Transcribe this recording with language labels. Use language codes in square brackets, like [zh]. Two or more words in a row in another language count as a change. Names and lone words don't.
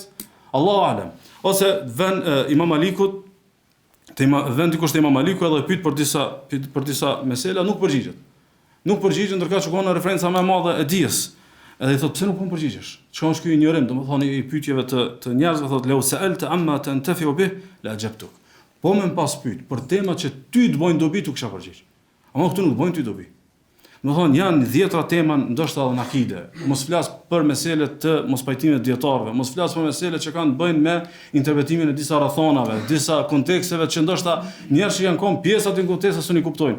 [ar] الله أعلم. [sq] Ose vën Imam Malikut, vën dikush te Imam Maliku edhe pyet për disa mesela, nuk përgjigjet. Nuk përgjigjet ndërkohë që ka në referenca më e madhe e dijes. Edhe i thot pse nuk po përgjigjesh? Çka është ky ignorim, domethënë i pyetjeve të njerëzve thot [ar] لو سألت عما تنتفع به لأجبتك. [sq] Po më pas pyet për tema që ty të bojnë dobi tu kisha përgjigj. Ama këtu nuk bojnë ty dobi. Domethënë janë 10 tema ndoshta edhe në akide. Mos flas për meselet të mospajtimit dietarëve, mos flas për meselet që kanë të bëjnë me interpretimin e disa rrethonave, disa konteksteve që ndoshta njerëz që janë kon pjesa të konteksteve s'u kuptojnë.